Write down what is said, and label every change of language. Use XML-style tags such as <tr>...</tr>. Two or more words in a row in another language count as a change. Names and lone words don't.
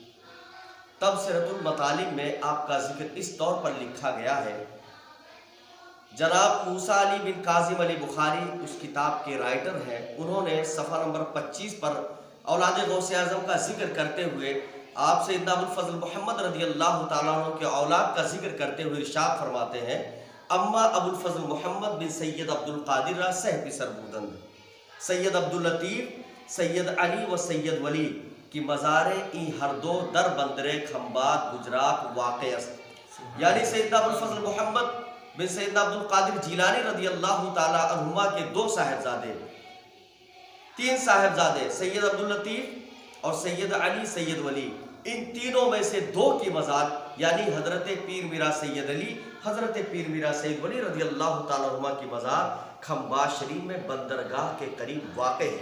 <ur>تبصرۃ المطالب میں آپ کا ذکر اس طور پر لکھا گیا ہے، جناب موسیٰ علی بن کاظم علی بخاری اس کتاب کے رائٹر ہیں، انہوں نے صفحہ نمبر 25 پر اولاد غوث اعظم کا ذکر کرتے ہوئے آپ سیدنا ابوالفضل محمد رضی اللہ تعالیٰ عنہ کے اولاد کا ذکر کرتے ہوئے ارشاد فرماتے ہیں،</ur> <fa>اما ابوالفضل محمد بن سید عبد القادر صحبی سربودند، سید عبداللطیف، سید علی و سید ولی کی مزاریں ای ہر دو در بندرے کھمبات گجرات واقع است۔</fa> <ur>یعنی سیدنا ابوالفضل محمد بن سیدنا عبد القادر جیلانی رضی اللہ تعالیٰ عنہما کے 2 صاحبزادے، 3 صاحبزادے سید عبداللطیف اور سید علی سید ولی، ان تینوں میں سے 2 کی مزار یعنی حضرت پیر میرا سید علی، حضرت پیر میرا سید ولی رضی اللہ تعالیٰ عنہما کی مزار کھمبات شریف میں بندرگاہ کے قریب واقع ہے۔</ur>